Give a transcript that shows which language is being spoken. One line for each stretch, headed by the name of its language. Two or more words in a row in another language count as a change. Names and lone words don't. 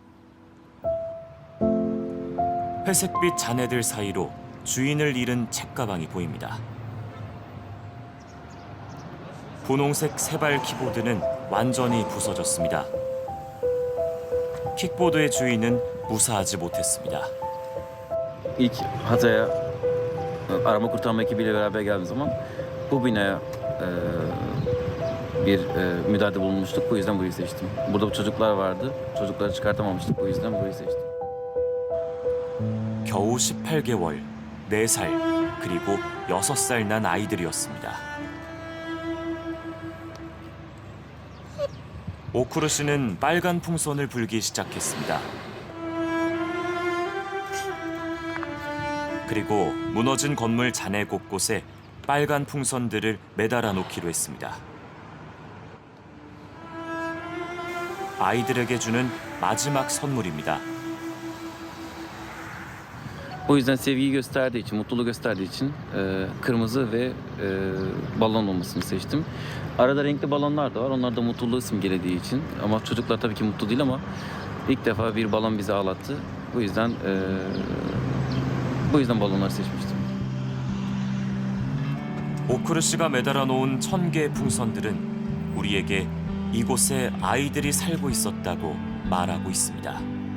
Korean: 회색빛 잔해들 사이로 주인을 잃은 책가방이 보입니다. 분홍색 세발 키보드는 완전히 부서졌습니다. 킥보드의 주인은 무사하지 못했습니다.
Turkish: İlk Hatay'a arama kurtarma ekibiyle beraber geldiğim zaman bu binaya bir müdahalede bulunmuştuk. Bu yüzden burayı seçtim. Burada çocuklar vardı. Çocukları çıkartamamıştık. Bu yüzden burayı seçtim.
Korean: 겨우 18개월, 4살, 그리고 6살 난 아이들이었습니다. 오쿠르 씨는 빨간 풍선을 불기 시작했습니다. 그리고 무너진 건물 잔해 곳곳에 빨간 풍선들을 매달아 놓기로 했습니다. 아이들에게 주는 마지막 선물입니다.
Turkish: O yüzden sevgiyi gösterdiği için, mutluluğu gösterdiği için kırmızı ve balon olmasını seçtim. Arada renkli balonlar da var. Onlar da mutluluğu simgelediği için. Ama çocuklar tabii ki mutlu değil ama ilk defa bir balon bizi ağlattı. Bu yüzden balonları seçmiştim.
Korean: 오크르 씨가 매달아 놓은 1000개의 풍선들은 우리에게 이곳에 아이들이 살고 있었다고 말하고 있습니다.